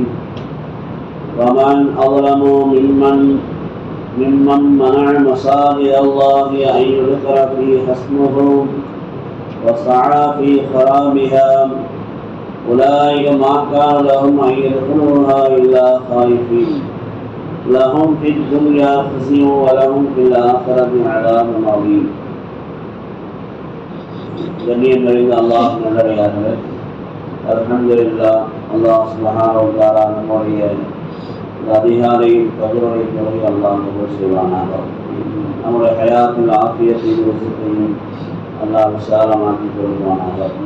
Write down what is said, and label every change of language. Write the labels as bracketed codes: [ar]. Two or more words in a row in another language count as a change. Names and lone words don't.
[ar] ومن أظلم ممن منع مساجد الله أن يذكر فيها اسمه وسعى في خرابها أولئك ما كان لهم أن يدخلوها إلا خائفين لهم في الدنيا خزي ولهم في الآخرة عذاب عظيم. [ta] கண்ணியம் நிறைந்த அல்லாஹ் நல்லடியார்களே, அல்ஹம்துலில்லாஹ். [ar] الله سبحانه وتعالى [ta] நம்முடைய அதிகாரியின் கபருடைய தொகை அல்லாஹ் கபூல் செய்வானாக. நம்முடைய ஹயாத்தில் ஆஃபியத்தையும் வசத்தையும் அல்லாஹ் விசாலமாக்கி கொள்வானாக.